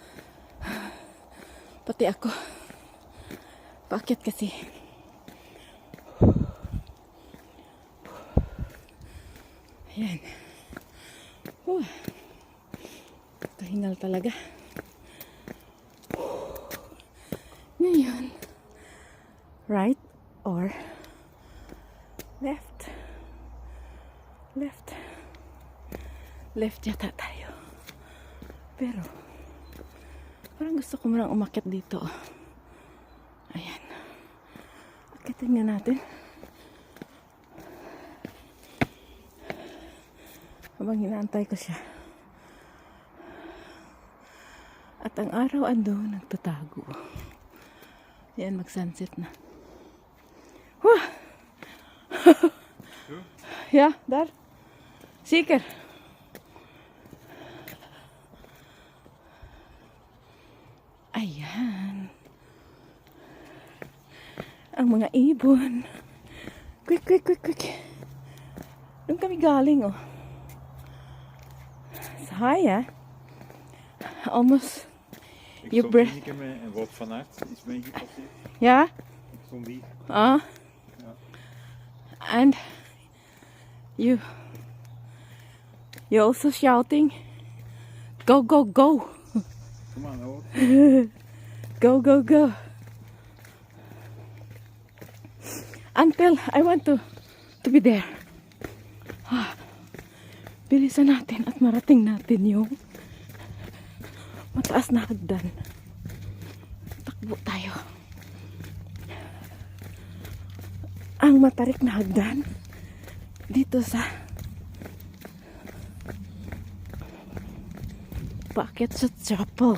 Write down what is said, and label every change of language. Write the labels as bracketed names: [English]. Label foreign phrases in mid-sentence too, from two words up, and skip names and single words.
[Filipino] Pati ako. Paakyat kasi. Ayan. Kahingal talaga. Ngayon. [English] Right or left? [Filipino] Left. Left yata tayo. Pero, parang gusto ko marang umakyat dito. Ayan. Akitin nga natin. Habang hinaantay ko siya. At ang araw ando nagtatago. Ayan, mag-sunset na. Wah! [Dutch] Ja, daar. Zeker. [Filipino] Ayan. Ang mga ibon. [English] Quick, quick, quick, quick. [Filipino] Doon kami galing, oh. Saai, Almost. [Dutch] Ik stond hier met een Wout van Aert is mee gepasseerd. Ja? Ik stond hier. Ah. Ja. [English] And you also shouting, go, go, go. [Dutch] Kom aan, hoor. [English] Go, go, go. Until I want to be there. [Filipino] Bilisan natin at marating natin yung mataas na hagdan. Takbo tayo. Ang matarik na hagdan dito sa paakyat sa chapel.